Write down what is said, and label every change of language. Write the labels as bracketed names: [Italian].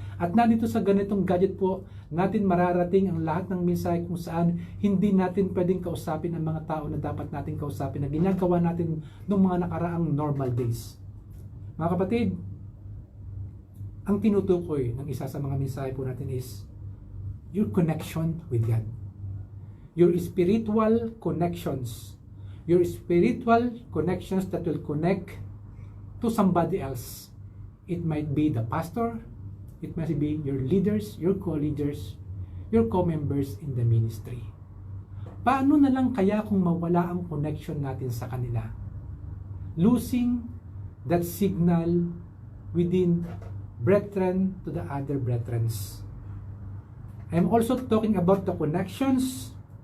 [Filipino] At nandito sa ganitong gadget po natin mararating ang lahat ng mensahe kung saan hindi natin pwedeng kausapin ang mga tao na dapat natin kausapin na ginagawa natin noong mga nakaraang normal days. Mga kapatid, ang tinutukoy ng isa sa mga mensahe po natin [English] is your connection with God. Your spiritual connections. Your spiritual connections that will connect to somebody else. It might be the pastor, it might be your leaders, your co-leaders, your co-members in the ministry. [Filipino] Paano na lang kaya kung mawala ang connection natin sa kanila? [English] Losing that signal within brethren to the other brethrens. I'm also talking about the connections.